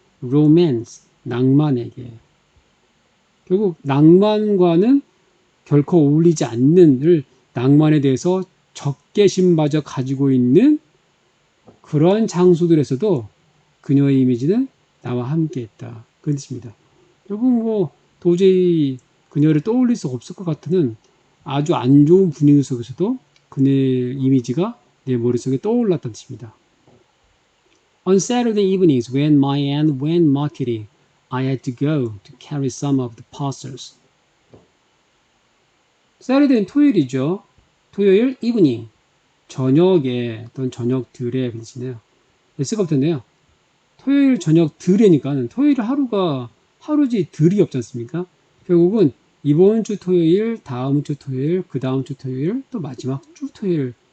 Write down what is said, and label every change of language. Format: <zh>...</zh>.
<ko>romance, 낭만에게. 결국 낭만과는 결코 어울리지 않는 낭만에 대해서 적개심마저 가지고 있는 그런 장소들에서도 그녀의 이미지는 나와 함께했다. 그런 뜻입니다. 결국 도저히 그녀를 떠올릴 수 없을 것 같은 아주 안 좋은 분위기 속에서도 그녀의 이미지가 내 머릿속에 떠올랐다는 뜻입니다.</ko> <en>On Saturday evenings when my aunt went marketing, I had to go to carry some of the parcels.</en> <ko>Saturday는 토요일이죠. 토요일 evening, 저녁에 또는 저녁들의 뜻이네요. S가 붙었네요. 토요일 저녁들이니까 토요일 하루지 들이 없지 않습니까? 결국은 이번 주 토요일, 다음 주 토요일, 그 다음 주 토요일, 또 마지막 주 토요일.</ko>